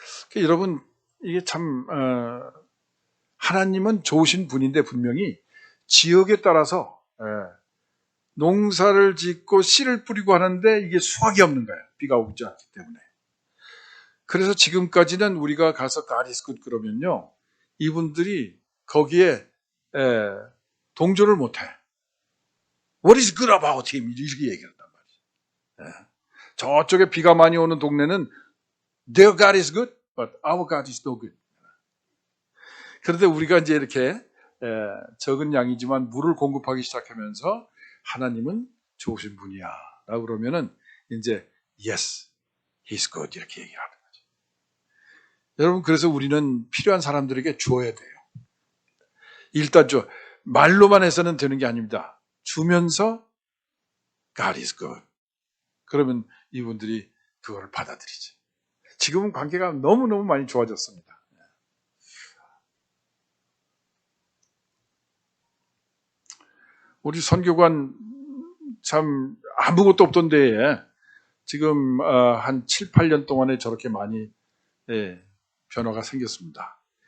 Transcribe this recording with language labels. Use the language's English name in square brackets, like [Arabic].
[Korean] 그러니까 여러분 이게 참 하나님은 좋으신 분인데 분명히 지역에 따라서 농사를 짓고 씨를 뿌리고 하는데 이게 수확이 없는 거예요. 비가 오지 않기 때문에. 그래서 지금까지는 우리가 가서 [English] God is good [Korean] 그러면요. 이분들이 거기에 동조를 못해. [English] What is good about him? [Korean] 이렇게 얘기한단 말이에요. 저쪽에 비가 많이 오는 동네는 [English] Their God is good, but our God is no good. [Korean] 그런데 우리가 이제 이렇게 적은 양이지만 물을 공급하기 시작하면서 하나님은 좋으신 분이야. 라고 그러면은 이제 [English] Yes, He's good [Korean] 이렇게 얘기를 하는 거죠. 여러분 그래서 우리는 필요한 사람들에게 주어야 돼요. 일단 말로만 해서는 되는 게 아닙니다. 주면서 [English] God is good. [Korean] 그러면 이분들이 그걸 받아들이죠. 지금은 관계가 너무너무 많이 좋아졌습니다. 우리 선교관 참 아무것도 없던 데에 지금 한 7, 8년 동안에 저렇게 많이 변화가 생겼습니다.